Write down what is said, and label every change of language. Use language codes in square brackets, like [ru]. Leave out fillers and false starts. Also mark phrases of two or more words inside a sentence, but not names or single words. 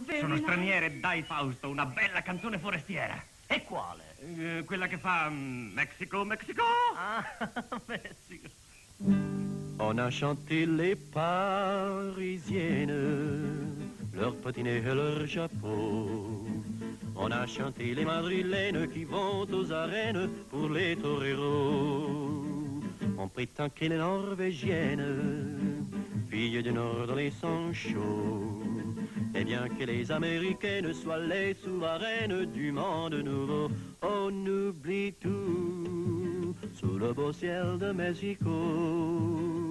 [it] sono straniere, dai Fausto, una bella canzone forestiera. E quale? Quella che fa Mexico, Mexico. Ah, Messico. [fr] On a chanté les Parisiennes, leurs patinets et leurs chapeaux. On a chanté les Madrilènes qui vont aux arènes pour les toreros. On prétend que les Norvégiennes, filles du Nord dans les sangs chauds, et bien que les Américaines soient les souveraines du monde nouveau, on oublie tout sous le beau ciel de Mexico.